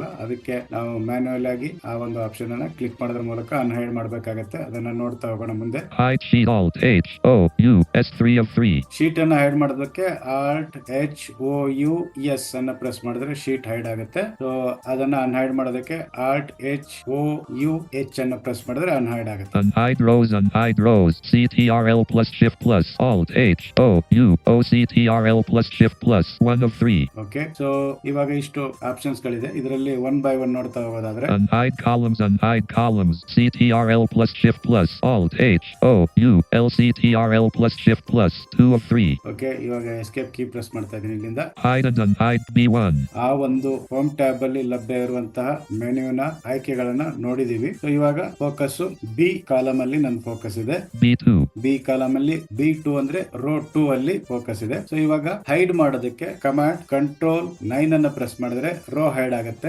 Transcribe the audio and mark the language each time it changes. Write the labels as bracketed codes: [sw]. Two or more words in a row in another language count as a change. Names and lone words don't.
[kn] ಅದಕ್ಕೆ ನಾವು ಮ್ಯಾನ್ಯುಯಲ್ ಆಗಿ ಆ ಒಂದು ಆಪ್ಷನ್ ಅನ್ನ ಕ್ಲಿಕ್ ಮಾಡೋದ್ರ ಮೂಲಕ ಅನ್ಹೈಡ್ ಮಾಡಬೇಕಾಗುತ್ತೆ. ಅದನ್ನ ನೋಡ್ತಾ ಹೋಗೋಣ ಮುಂದೆ. [en] hide sheet Alt H O U S 3 of 3. [kn] ಶೀಟ್ ಅನ್ನ ಹೈಡ್ ಮಾಡೋದಕ್ಕೆ [en] Alt HOUS [kn] ಅನ್ನ ಪ್ರೆಸ್ ಮಾಡಿದ್ರೆ [en] sheet hide [kn] ಆಗುತ್ತೆ. ಸೊ ಅದನ್ನ ಅನ್ಹೈಡ್ ಮಾಡೋದಕ್ಕೆ [en] Alt HOUH [kn] ಅನ್ನ ಪ್ರೆಸ್ ಮಾಡಿದ್ರೆ ಅನ್ಹೈಡ್ ಆಗುತ್ತೆ. [en] unhide rows CTRL +Shift Alt H O U OCTRL +Shift 1 of 3. [kn] ಓಕೆ, ಸೊ ಇವಾಗ ಇಷ್ಟು ಆಪ್ಷನ್ಸ್ ಗಳಿದೆ. ಇದರಲ್ಲಿ [en] one by one [kn] ನೋಡ್ತಾ ಹೋಗೋದಾದ್ರೆ [en] unhide columns CTRL +Shift Alt H O U LCTRL +Shift 2 of 3. [kn] ಓಕೆ, ಇವಾಗ [en] escape key press [kn] ಮಾಡ್ತಾ ಇದೀನಿ. ಇಲ್ಲಿಂದ [en] hide and unhide B1. [kn] ಆ ಒಂದು [en] home tab [kn] ಅಲ್ಲಿ ಲಭ್ಯ ಇರುವಂತಹ ಮೆನ್ಯೂನ ಆಯ್ಕೆಗಳನ್ನ ನೋಡಿದೀವಿ. ಸೊ ಇವಾಗ [en] focus B column [kn] ಅಲ್ಲಿ ನನ್ನ ಫೋಕಸ್ ಇದೆ. B2. [en] B column [kn] ಅಲ್ಲಿ B2 ಅಂದ್ರೆ ರೋ 2 ಅಲ್ಲಿ ಫೋಕಸ್ ಇದೆ. ಸೊ ಇವಾಗ ಹೈಡ್ ಮಾಡೋದಕ್ಕೆ [en] command control 9 [kn] ಅನ್ನ ಪ್ರೆಸ್ ಮಾಡಿದ್ರೆ [en] row hide [kn] ಆಗುತ್ತೆ.